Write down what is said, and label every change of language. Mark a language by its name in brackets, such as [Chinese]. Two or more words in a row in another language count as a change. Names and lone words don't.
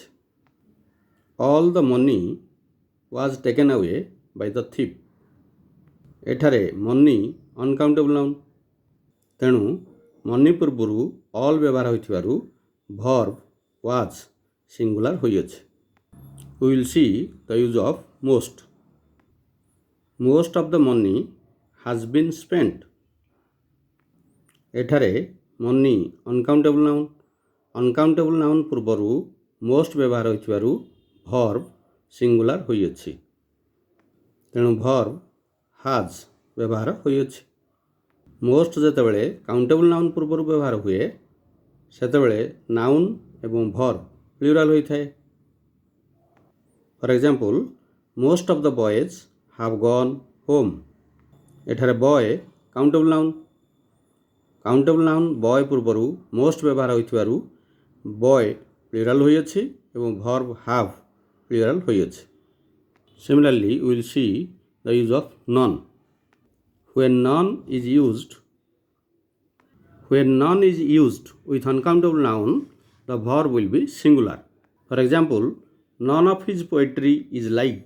[English] all the money was taken away by the thief. [Odia] ଏଠାରେ [English] money uncountable noun. [Odia] ତେଣୁ ମନି ପୂର୍ବରୁ ଅଲ୍ ବ୍ୟବହାର ହୋଇଥିବାରୁ [English] verb was singular [Odia] ହୋଇଅଛି। [English] We will see the use of most. Most of the money has been spent. [Odia] ଏଠାରେ [English] money uncountable noun. uncountable noun [Odia] ପୂର୍ବରୁ ମୋଷ୍ଟ ବ୍ୟବହାର ହୋଇଥିବାରୁ [English] verb singular [Odia] ହୋଇଅଛି। ତେଣୁ [English] verb has [Odia] ବ୍ୟବହାର ହୋଇଅଛି। ମୋଷ୍ଟ ଯେତେବେଳେ [English] countable noun [Odia] ପୂର୍ବରୁ ବ୍ୟବହାର ହୁଏ ସେତେବେଳେ ନାଉନ୍ ଏବଂ [English] verb plural [Odia] ହୋଇଥାଏ। [English] for example most of the boys have gone home. [Odia] ଏଠାରେ [English] boy countable noun. countable noun boy [Odia] ପୂର୍ବରୁ ମୋଷ୍ଟ ବ୍ୟବହାର ହୋଇଥିବାରୁ [English] boy plural [Odia] ହୋଇଅଛି ଏବଂ [English] verb have plural [Odia] ହୋଇଅଛି। [English] Similarly, we will see the use of none. When none is used with uncountable noun, the verb will be singular. For example, none of his poetry is liked.